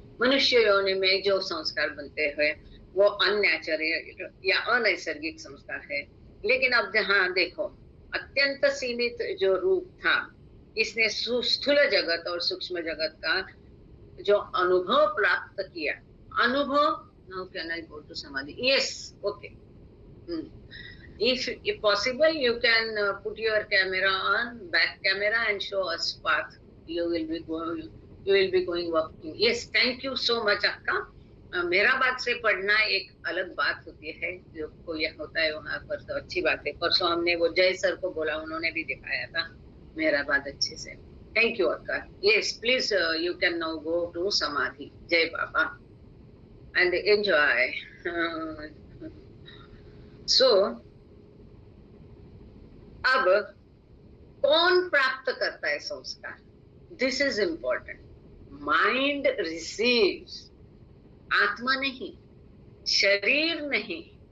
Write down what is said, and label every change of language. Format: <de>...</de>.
<hi>मनुष्य योनि में जो संस्कार बनते हैं वो अननेचुरल या अनैसर्गिक संस्कार है। लेकिन अब जहाँ देखो, अत्यंत सीमित जो रूप था, इसने स्थूल जगत और सूक्ष्म जगत का जो अनुभव प्राप्त किया, अनुभव,</hi> <en>now can I go to samadhi? Yes, okay. If possible, you can put your camera on, back camera, and show us path. You will be going walking. Yes, thank you so much, akka.</en> <hi>मेरा बात से पढ़ना एक अलग बात होती है, जो कोई होता है वहाँ पर, तो अच्छी बात है। परसों हमने वो जय सर को बोला, उन्होंने भी दिखाया था मेरा बात अच्छे से।</hi> <en>Thank you अक्का। Yes, please, you can now go to samadhi.</en> <hi>जय बाबा</hi> <en>and enjoy.</en> <hi>So, अब कौन प्राप्त करता है संस्कार?</hi> <en>This is important. Mind receives,</en> <hi>आत्मा नहीं, शरीर नहीं।</hi>